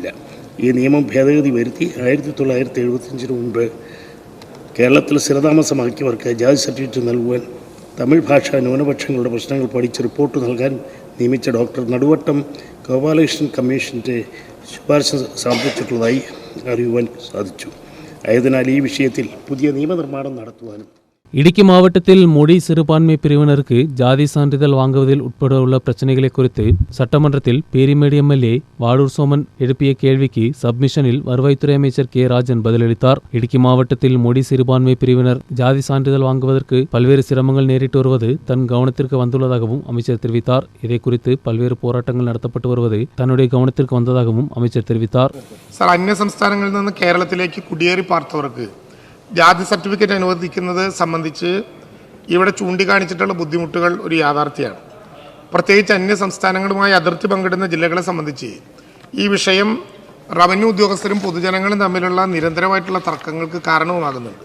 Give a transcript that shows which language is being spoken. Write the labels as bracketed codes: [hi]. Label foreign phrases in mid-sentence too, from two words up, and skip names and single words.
[ml] ഈ നിയമം ഭേദഗതി വരുത്തി 1975 മുമ്പ് കേരളത്തിൽ സ്ഥിരതാമസമാക്കിയവർക്ക് ജാതി സർട്ടിഫിക്കറ്റ് നൽകുവാൻ തമിഴ് ഭാഷാ ന്യൂനപക്ഷങ്ങളുടെ പ്രശ്നങ്ങൾ പഠിച്ച് റിപ്പോർട്ട് നൽകാൻ നിയമിച്ച ഡോക്ടർ നടുവട്ടം ഗോപാലകൃഷ്ണൻ കമ്മീഷൻ്റെ ശുപാർശ സമർപ്പിച്ചിട്ടുള്ളതായി അറിയുവാൻ സാധിച്ചു. ആയതിനാൽ ഈ വിഷയത്തിൽ പുതിയ നിയമനിർമ്മാണം നടത്തുവാനും [ta] இடுக்கி மாவட்டத்தில் மொழி சிறுபான்மை பிரிவினருக்கு ஜாதி சான்றிதழ் வாங்குவதில் உட்பட உள்ள பிரச்சனைகளை குறித்து சட்டமன்றத்தில் பீரிமேடு எம்எல்ஏ வாழூர் சோமன் எழுப்பிய கேள்விக்கு சப்மிஷனில் வருவாய்த்துறை அமைச்சர் கே ராஜன் பதிலளித்தார். இடுக்கி மாவட்டத்தில் மொழி சிறுபான்மை பிரிவினர் ஜாதி சான்றிதழ் வாங்குவதற்கு பல்வேறு சிரமங்கள் நேரிட்டு வருவது தன் கவனத்திற்கு வந்துள்ளதாகவும் அமைச்சர் தெரிவித்தார். இதை குறித்து பல்வேறு போராட்டங்கள் நடத்தப்பட்டு வருவது தன்னுடைய கவனத்திற்கு வந்ததாகவும் அமைச்சர் தெரிவித்தார். [ml] അന്യ സംസ്ഥാനങ്ങളിൽ നിന്ന് കേരളത്തിലേക്ക് കുടിയേറി പാർത്തവർക്ക് ജാതി സർട്ടിഫിക്കറ്റ് അനുവദിക്കുന്നത് സംബന്ധിച്ച് ഇവിടെ ചൂണ്ടിക്കാണിച്ചിട്ടുള്ള ബുദ്ധിമുട്ടുകൾ ഒരു യാഥാർത്ഥ്യമാണ്. പ്രത്യേകിച്ച് അന്യ സംസ്ഥാനങ്ങളുമായി അതിർത്തി പങ്കിടുന്ന ജില്ലകളെ സംബന്ധിച്ച് ഈ വിഷയം റവന്യൂ ഉദ്യോഗസ്ഥരും പൊതുജനങ്ങളും തമ്മിലുള്ള നിരന്തരമായിട്ടുള്ള തർക്കങ്ങൾക്ക് കാരണവുമാകുന്നുണ്ട്.